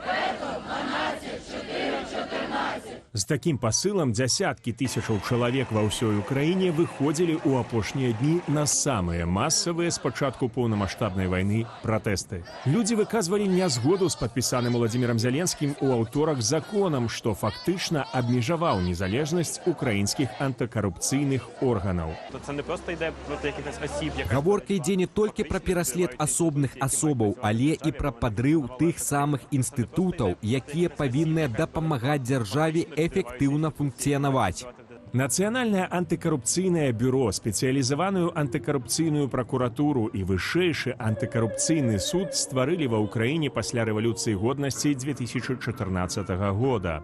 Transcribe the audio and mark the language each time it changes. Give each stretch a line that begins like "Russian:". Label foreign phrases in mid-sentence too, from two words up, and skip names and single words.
Belarusian: З такім пасылам дзясяткі тысячаў чалавек ва ўсёй Украіне выходзілі ў апошнія дні на самыя масавыя з пачатку поўнамаштабнай вайны пратэсты. Людзі выказвалі нязгоду з падпісаным Владимиром Зеленскім у аўторак законам, што фактычна абмежаваў незалежнасць украінскіх антыкарупцыйных органаў.
Ukrainian: Це не проста йде проти якихось осіб.
Belarusian: Гаворка ідзе не толькі пра пераслед асобных асобаў, але і пра падрыў тых самых інстытутаў, якія павінны дапамагаць дзяржаве эфектыўна функцыянаваць. Нацыянальнае антыкарупцыйнае бюро, спецыялізаваную антыкарупцыйную пракуратуру і вышэйшы антыкарупцыйны суд стварылі ва ўкраіне пасля рэвалюцыі годнасці 2014 года.